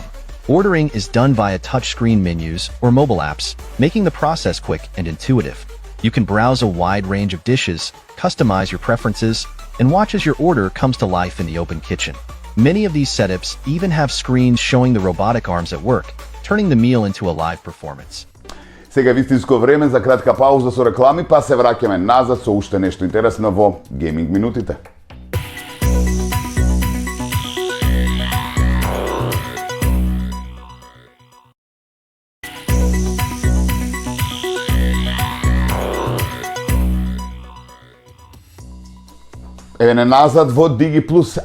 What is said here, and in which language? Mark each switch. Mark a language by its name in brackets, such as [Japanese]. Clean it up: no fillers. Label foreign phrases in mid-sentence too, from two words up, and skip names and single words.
[English] Ordering is done via touchscreen menus or mobile apps, making the process quick and intuitive. You can browse a wide range of dishes, customize your preferences, and watch as your order comes to life in the open kitchen. Many of these setups even have screens showing the robotic arms at work, turning the meal into a live performance. [Macedonian] Сега вистинско време за кратка пауза со реклами, па се враќаме назад со уште нешто интересно во гейминг минутите. Еве не назад во DigiPlus.